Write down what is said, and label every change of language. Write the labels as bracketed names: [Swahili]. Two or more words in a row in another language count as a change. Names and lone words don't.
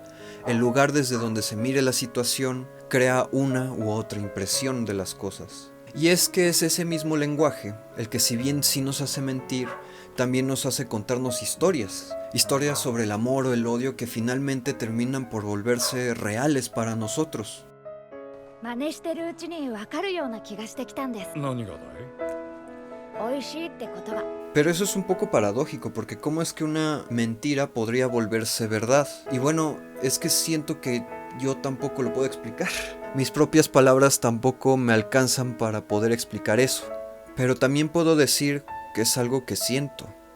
[Spanish] El lugar desde donde se mire la situación crea una u otra impresión de las cosas. Y es que es ese mismo lenguaje el que, si bien sí nos hace mentir, también nos hace contarnos historias. Historias sobre el amor o el odio que finalmente terminan por volverse reales para nosotros. [Japanese] 真似してるうちに分かるような気がしてきたんです。何がだい？美味しいって言葉。 [Spanish] Pero eso es un poco paradójico, porque ¿cómo es que una mentira podría volverse verdad? Y bueno, es que siento que yo tampoco lo puedo explicar. Mis propias palabras tampoco me alcanzan para poder explicar eso. Pero también puedo decir que es algo que siento.